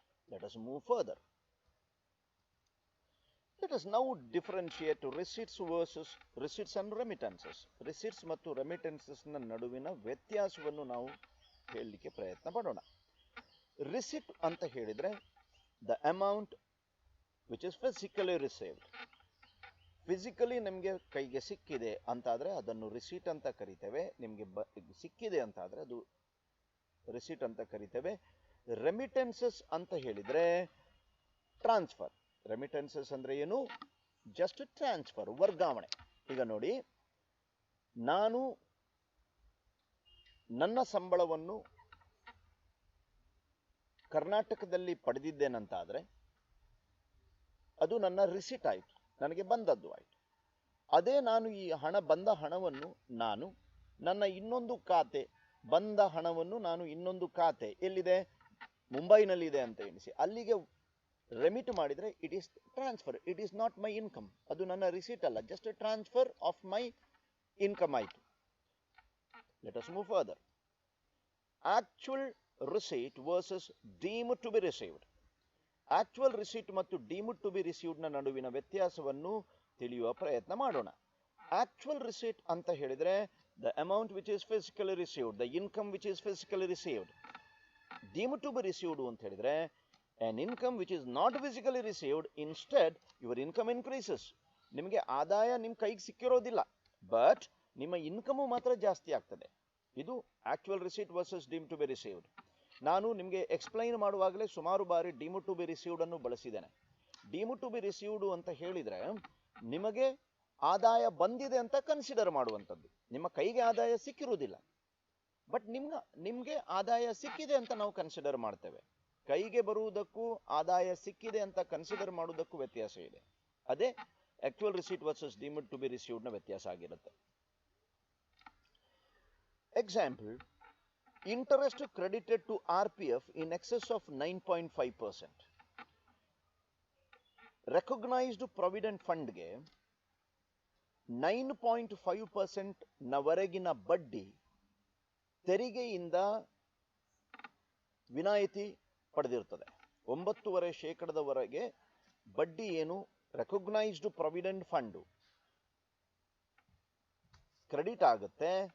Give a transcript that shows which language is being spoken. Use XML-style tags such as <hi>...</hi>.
<en>Let us move further. Let us now differentiate receipts and remittances.</en> <kn>Receipts ಮತ್ತು remittances ನ ನಡುವಿನ ವ್ಯತ್ಯಾಸವನ್ನು ನಾವು ಹೇಳಲಿಕ್ಕೆ ಪ್ರಯತ್ನ ಪಡೋಣ.</kn> <en>receipt</en> <kn>ಅಂತ ಹೇಳಿದ್ರೆ</kn> <en>the amount which is physically received.</en> <kn>Physically ನಿಮಗೆ ಕೈಗೆ ಸಿಕ್ಕಿದೆ ಅಂತಾದ್ರೆ ಅದನ್ನು ರಿಸೀಟ್ ಅಂತ ಕರಿತೇವೆ. ನಿಮಗೆ ಸಿಕ್ಕಿದೆ ಅಂತಾದ್ರೆ ಅದು ರಿಸೀಟ್ ಅಂತ ಕರಿತೇವೆ. ರೆಮಿಟೆನ್ಸಸ್ ಅಂತ ಹೇಳಿದ್ರೆ ಟ್ರಾನ್ಸ್ಫರ್. ರೆಮಿಟೆನ್ಸಸ್ ಅಂದ್ರೆ ಏನು? ಜಸ್ಟ್ ಟ್ರಾನ್ಸ್ಫರ್, ವರ್ಗಾವಣೆ. ಈಗ ನೋಡಿ, ನಾನು ನನ್ನ ಸಂಬಳವನ್ನು ಕರ್ನಾಟಕದಲ್ಲಿ ಪಡೆದಿದ್ದೇನಂತಾದ್ರೆ ಅದು ನನ್ನ ರಿಸಿಟ್ ಆಯಿತು, ನನಗೆ ಬಂದದ್ದು ಆಯಿತು. ಅದೇ ನಾನು ಈ ಬಂದ ಹಣವನ್ನು ನಾನು ನನ್ನ ಇನ್ನೊಂದು ಖಾತೆ, ಬಂದ ಹಣವನ್ನು ನಾನು ಇನ್ನೊಂದು ಖಾತೆ ಎಲ್ಲಿದೆ, ಮುಂಬೈನಲ್ಲಿದೆ ಅಂತ ಎಣಿಸಿ, ಅಲ್ಲಿಗೆ ರೆಮಿಟ್ ಮಾಡಿದ್ರೆ</kn> <en>It is transfer, it is not my income.</en> <kn>ಅದು ನನ್ನ ರಿಸಿಟ್ ಅಲ್ಲ,</kn> <en>just transfer of my income</en> <kn>ಆಯಿತು.</kn> <en>Let us move further. Actual receipt versus deemed to be received.</en> <kn>Actual receipt ಮತ್ತು ಡೀಮ್ಡ್ ಟು ಬಿ ರಿಸೀವ್ಡ್ ನ ನಡುವಿನ ವ್ಯತ್ಯಾಸವನ್ನು ತಿಳಿಯುವ ಪ್ರಯತ್ನ ಮಾಡೋಣ.</kn> <en>actual receipt</en> <kn>ಅಂತ ಹೇಳಿದ್ರೆ</kn> <en>The amount which is physically received, the income which is physically received. Deemed to be received</en> <kn>ಅಂತ ಹೇಳಿದ್ರೆ</kn> <en>an income which is not physically received, instead your income increases.</en> <kn>ನಿಮಗೆ ಆದಾಯ ನಿಮ್ಮ ಕೈಗೆ ಸಿಕ್ಕಿರೋದಿಲ್ಲ, ಬಟ್ ನಿಮ್ಮ ಇನ್ಕಮ್ ಮಾತ್ರ ಜಾಸ್ತಿ ಆಗ್ತದೆ. ಇದು actual receipt versus deemed to B received. ನಾನು ನಿಮಗೆ ಎಕ್ಸ್ಪ್ಲೈನ್ ಮಾಡುವಾಗಲೇ ಸುಮಾರು ಬಾರಿ ಡೀಮ್ಡ್ ಟು ಬಿ ರಿಸೀವ್ಡ್ ಅನ್ನು ಬಳಸಿದ್ದೇನೆ. ಡೀಮ್ಡ್ ಟು ಬಿ ರಿಸೀವ್ಡ್ ಅಂತ ಹೇಳಿದ್ರೆ ನಿಮಗೆ ಆದಾಯ ಬಂದಿದೆ ಅಂತ ಕನ್ಸಿಡರ್ ಮಾಡುವಂಥದ್ದು. ನಿಮ್ಮ ಕೈಗೆ ಆದಾಯ ಸಿಕ್ಕಿರುವುದಿಲ್ಲ, ಬಟ್ ನಿಮ್ಗೆ ಆದಾಯ ಸಿಕ್ಕಿದೆ ಅಂತ ನಾವು ಕನ್ಸಿಡರ್ ಮಾಡ್ತೇವೆ. ಕೈಗೆ ಬರುವುದಕ್ಕೂ ಆದಾಯ ಸಿಕ್ಕಿದೆ ಅಂತ ಕನ್ಸಿಡರ್ ಮಾಡುವುದಕ್ಕೂ ವ್ಯತ್ಯಾಸ ಇದೆ. ಅದೇ actual receipt versus deemed to B received ನ ವ್ಯತ್ಯಾಸ ಆಗಿರುತ್ತೆ.</kn> <en>Example, interest credited to RPF in excess of 9.5%.</en> <kn>Recognized provident fund ಗೆ 9.5% ನವರೆಗಿನ ಬಡ್ಡಿ ತೆರಿಗೆಯಿಂದ ವಿನಾಯಿತಿ ಪಡೆದಿರುತ್ತದೆ. 9.5% ಬಡ್ಡಿ ಏನು ರೆಕಗ್ನೈಸ್ಡ್ ಪ್ರಾವಿಡೆಂಟ್ ಫಂಡ್ ಕ್ರೆಡಿಟ್ ಆಗುತ್ತೆ.</kn>